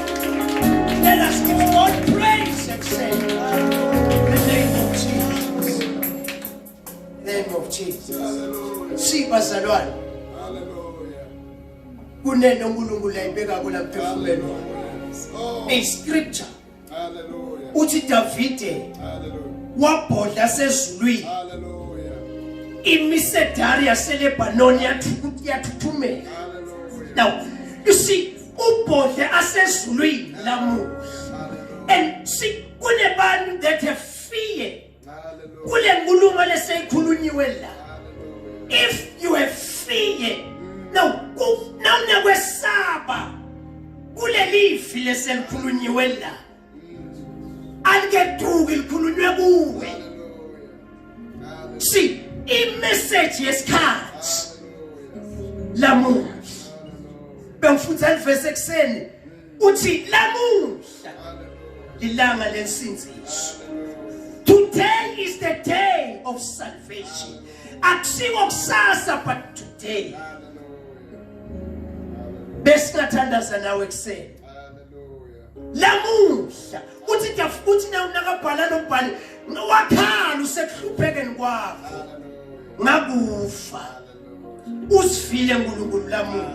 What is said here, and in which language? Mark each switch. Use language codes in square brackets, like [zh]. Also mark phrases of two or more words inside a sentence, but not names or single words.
[en] Let us give God praise and say, the name of Jesus. Name of Jesus. See, [ss] Bazalwane. kuneno uNkulunkulu ayibeka kula mphefumulweni Oh, [en] a scripture [ss] hallelujah. uthi Davide Hallelujah. wabhodla sezulwini Hallelujah. imisedari yaseLebanon yathuthumela. Hallelujah. [en] Now you see [ss] ubhodle asezulwini lamuhla [en] and see kunebantu that have fear [ss] Hallelujah. kule nkulumo leseyikhulunyiwe la. [en] If you have fear now [ss] nakwesaba kule lifi leselikhulunyiwe la alikeduki likhulunywe kuwe. See i-message yesikhathi lamuhla bengifundza verse ekseni uthi lamuhla ilanga lensinziso. [en] Today is the day of salvation. [ss] Akusiwo kusasa but today. Besingathandaza nawe ekseni. Lamuhla uthi na unakabhala lombhali wakhala usekuhluphekeni kwakho ngakufa usifile uNkulunkulu lamuhla.